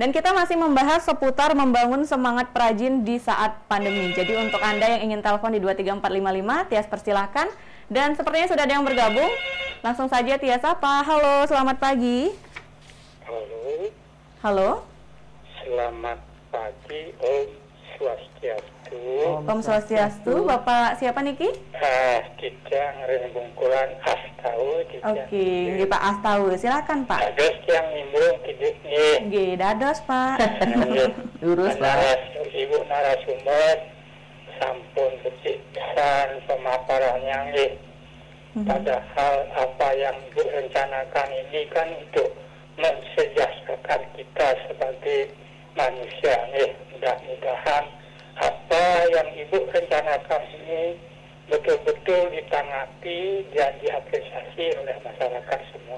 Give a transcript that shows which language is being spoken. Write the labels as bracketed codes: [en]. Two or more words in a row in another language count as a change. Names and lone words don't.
[id] Dan kita masih membahas seputar membangun semangat perajin di saat pandemi. Jadi untuk Anda yang ingin telepon di 23455, Tias persilahkan. Dan sepertinya sudah ada yang bergabung. Langsung saja Tias apa? Halo, selamat pagi. Halo. Selamat pagi, [ban] Om Swastiastu. Om Swastiastu, [id] Bapak siapa niki? [ban] Kita ngeren bungkulan Astau. [id] Oke, Pak Astau, silakan Pak. Dados yang nimbung tidak nih. [ban] Nggih, dados Pak. Lurus Pak. Ibu narasumber sampun becik pisan pemaparannya nggih. [id] Padahal apa yang Ibu rencanakan ini kan untuk mensejahterakan kita sebagai manusia nih. Mudah-mudahan apa yang Ibu rencanakan ini betul-betul ditanggapi dan diapresiasi oleh masyarakat semua.